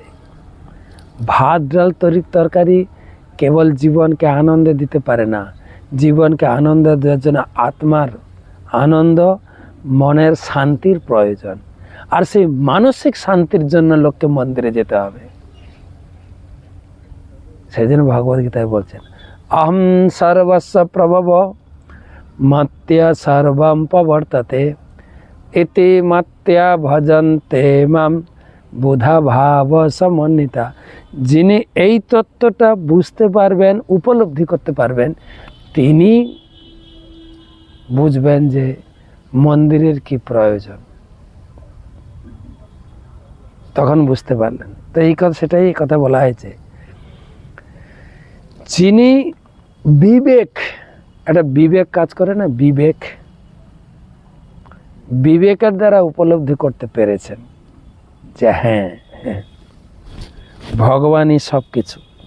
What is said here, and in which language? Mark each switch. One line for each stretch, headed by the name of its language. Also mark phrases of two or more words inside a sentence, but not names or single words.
Bangla: ভাত ডাল তরকারি কেবল জীবনকে আনন্দ দিতে পারে না। জীবনকে আনন্দ দেওয়ার জন্য আত্মার আনন্দ, মনের শান্তির প্রয়োজন। আর সেই মানসিক শান্তির জন্য লোককে মন্দিরে যেতে হবে। সেই জন্য ভগবদ্গীতায় বলছেন
Sanskrit: অহম সর্বস্ব প্রভব মত্য সর্বম প্রবর্ততে ইতি মত্য ভজন্তে মাম বুধা ভাব সমন্বিতা।
Bangla: যিনি এই তত্ত্বটা বুঝতে পারবেন, উপলব্ধি করতে পারবেন, তিনি বুঝবেন যে মন্দিরের কি প্রয়োজন। তখন বুঝতে পারলেন। তো এই কথা, সেটাই এই কথা বলা হয়েছে, যিনি বিবেক, একটা বিবেক কাজ করে না, বিবেকের দ্বারা উপলব্ধি করতে পেরেছেন যে হ্যাঁ ভগবানই সব কিছু।